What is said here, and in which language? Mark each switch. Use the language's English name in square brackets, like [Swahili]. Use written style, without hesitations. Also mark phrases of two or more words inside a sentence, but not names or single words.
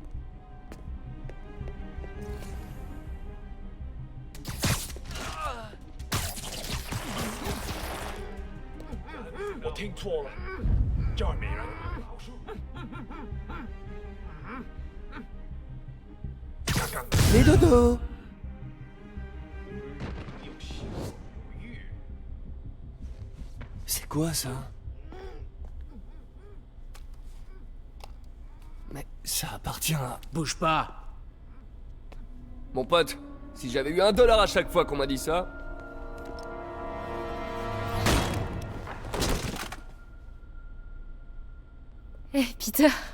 [Chinese] 我听错了，这儿没人，好说。刚刚 [French] Les dodos! [Chinese] 有心有余。 [French] C'est quoi ça? Mais ça appartient à... Bouge pas. Mon pote, si j'avais eu $1 à chaque fois qu'on m'a dit ça... Eh, Peter,